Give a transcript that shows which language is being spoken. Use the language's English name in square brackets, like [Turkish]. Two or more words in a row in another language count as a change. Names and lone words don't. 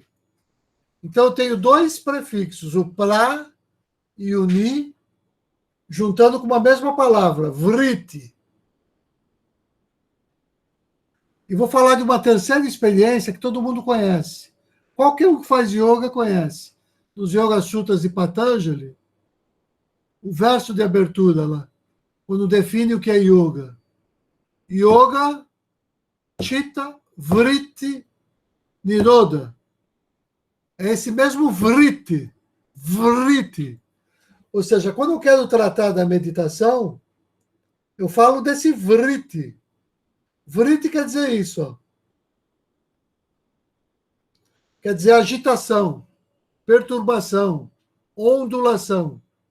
[Portuguese] Então, eu tenho dois prefixos, o pra e o ni, juntando com uma mesma palavra, vriti. E vou falar de uma terceira experiência que todo mundo conhece. Qualquer um que faz yoga conhece. Nos Yoga Sutras de Patanjali, o verso de abertura lá, quando define o que é yoga. [Sanskrit] Yoga, chitta, vritti, niroda. [Portuguese] É esse mesmo vritti. Vritti. Ou seja, quando eu quero tratar da meditação, eu falo desse vritti. Vritti quer dizer isso. Ó. Quer dizer agitação, perturbação, ondulação.